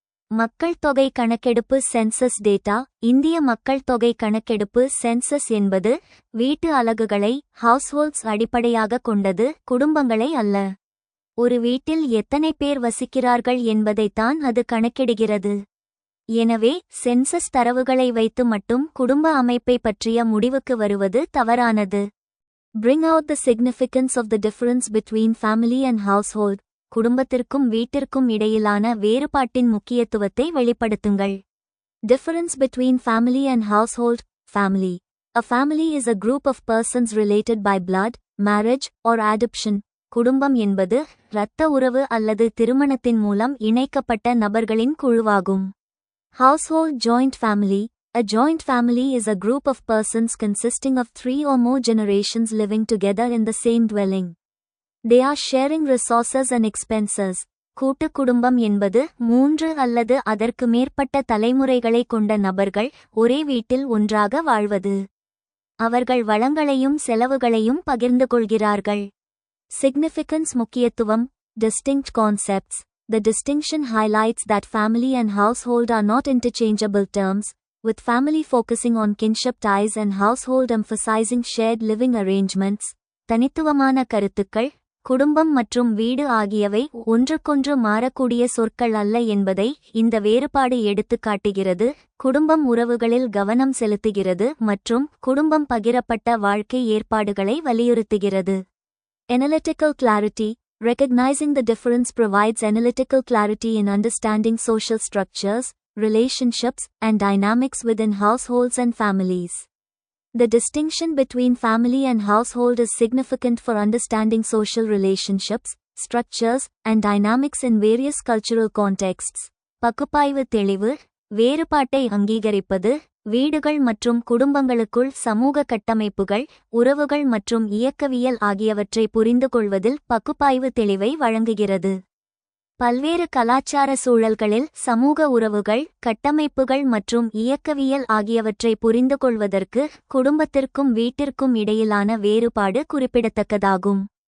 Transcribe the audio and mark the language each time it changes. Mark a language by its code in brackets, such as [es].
[ta] மக்கள் தொகை கணக்கெடுப்பு [en] Census data. [ta] இந்திய மக்கள் தொகை கணக்கெடுப்பு சென்சஸ் என்பது வீட்டு அலகுகளை ஹவுஸ்ஹோல்ட்ஸ் அடிப்படையாக கொண்டது, குடும்பங்களை அல்ல. ஒரு வீட்டில் எத்தனை பேர் வசிக்கிறார்கள் என்பதைத்தான் அது கணக்கிடுகிறது. எனவே சென்சஸ் தரவுகளை வைத்து மட்டும் குடும்ப அமைப்பை பற்றிய முடிவுக்கு வருவது தவறானது. [en] Bring out the significance of the difference between family and household. [ta] குடும்பத்திற்கும் வீட்டிற்கும் இடையிலான வேறுபாட்டின் முக்கியத்துவத்தை வெளிப்படுத்துங்கள். [en] Difference between family and household. Family. A family is a group of persons related by blood, marriage, or adoption. [ta] குடும்பம் என்பது இரத்த உறவு அல்லது திருமணத்தின் மூலம் இணைக்கப்பட்ட நபர்களின் குழுவாகும். [en] Household joint family. A joint family is a group of persons consisting of 3 or more generations living together in the same dwelling. They are sharing resources and expenses. [ta] கூட்டு குடும்பம் என்பது 3 அல்லது அதற்கு மேற்பட்ட தலைமுறைகளை கொண்ட நபர்கள் ஒரே வீட்டில் ஒன்றாக வாழ்வது. அவர்கள் வளங்களையும் செலவுகளையும் பகிர்ந்து கொள்கிறார்கள். [en] Significance [ta] முக்கியத்துவம். [en] Distinct concepts. The distinction highlights that family and household are not interchangeable terms, with family focusing on kinship ties and household emphasizing shared living arrangements. [ta] தனித்துவமான கருத்துக்கள். குடும்பம் மற்றும் வீடு ஆகியவை ஒன்றுக்கொன்று மாறக்கூடிய சொற்கள் அல்ல என்பதை இந்த வேறுபாடு எடுத்துக் காட்டுகிறது. குடும்பம் உறவுகளில் கவனம் செலுத்துகிறது மற்றும் குடும்பம் பகிரப்பட்ட வாழ்க்கை ஏற்பாடுகளை வலியுறுத்துகிறது. [en] Analytical clarity. Recognizing the difference provides analytical clarity in understanding social structures, relationships, and dynamics within households and families. The distinction between family and household is significant for understanding social relationships, structures, and dynamics in various cultural contexts. [ta] பகுப்பாய்வு தெளிவு. வேறுபாட்டை அங்கீகரிப்பது. வீடுகள் மற்றும் குடும்பங்களுக்குள் சமூக கட்டமைப்புகள், உறவுகள் மற்றும் இயக்கவியல் ஆகியவற்றை புரிந்துகொள்வதில் பகுப்பாய்வு தெளிவை வழங்குகிறது. பல்வேறு கலாச்சார சூழல்களில் சமூக உறவுகள், கட்டமைப்புகள் மற்றும் இயக்கவியல் ஆகியவற்றை புரிந்துகொள்வதற்கு குடும்பத்திற்கும் வீட்டிற்கும் இடையிலான வேறுபாடு குறிப்பிடத்தக்கதாகும்.